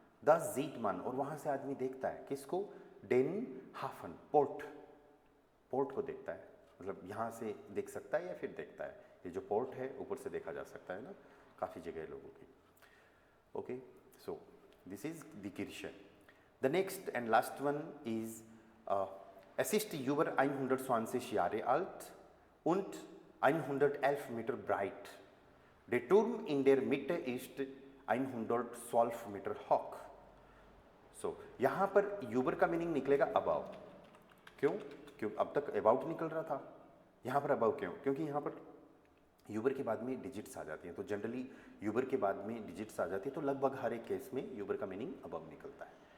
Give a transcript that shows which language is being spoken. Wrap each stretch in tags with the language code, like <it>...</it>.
<hi>The ज़ीटमन, और वहाँ से आदमी देखता है किसको, डेन हाफन, पोर्ट, पोर्ट को देखता है, मतलब यहाँ से देख सकता है या फिर देखता है, ये जो पोर्ट है ऊपर से देखा जा सकता है ना काफ़ी जगह लोगों की।</hi> <en>Okay, so this is the किर्che. The next and last one is</en> <de>es ist über 120 Jahre alt und 111 Meter breit. Der Turm in der Mitte ist 112 Meter hoch.</de> <hi>So, यहाँ पर यूबर का मीनिंग निकलेगा अबाव। क्यों? क्यों अब तक about निकल रहा था, यहाँ पर अबाव क्यों? क्योंकि यहाँ पर यूबर के बाद में डिजिट्स आ जाती हैं, तो जनरली यूबर के बाद में डिजिट्स आ जाती है, तो लगभग हर एक केस में यूबर का मीनिंग अबाव निकलता है।</hi>